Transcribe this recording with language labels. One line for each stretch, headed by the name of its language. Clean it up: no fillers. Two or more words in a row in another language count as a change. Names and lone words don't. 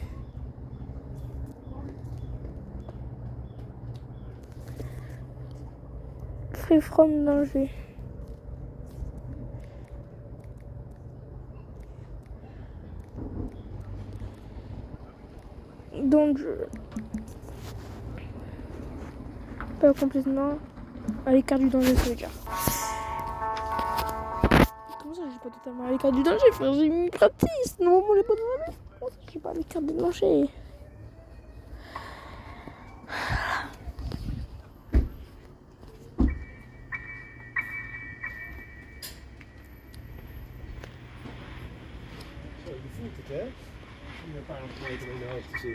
English: Free from danger. Danger.
French: Pas complètement à l'écart du danger, ça veut dire. Comment ça, je suis pas totalement à l'écart du danger, frère? J'ai mis gratis. Non, on est pas dans la mer. Comment ça, je suis pas à l'écart du danger?
Dutch: Je voelt het, hè? Die een paar meter in de hoogte zit.